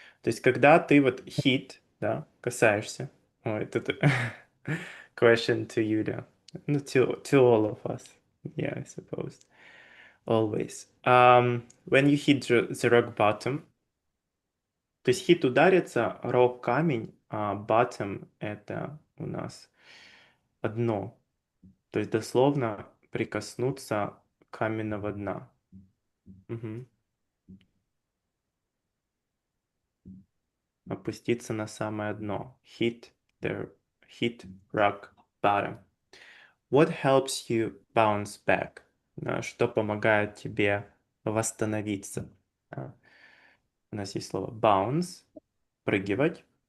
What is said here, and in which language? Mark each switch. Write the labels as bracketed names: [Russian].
[Russian] То есть, когда ты вот hit, да, касаешься, ой, тут [English] question to you, [Russian] да, ну, [English] to all of us, yeah, I suppose, always. When you hit the rock bottom, [Russian] то есть hit ударится, rock камень, bottom это у нас дно. То есть дословно прикоснуться каменного дна. Мгм. Опуститься на самое дно. [English] Hit rock bottom. What helps you bounce back? [Russian] Что помогает тебе восстановиться? У нас есть слово bounce, прыгать.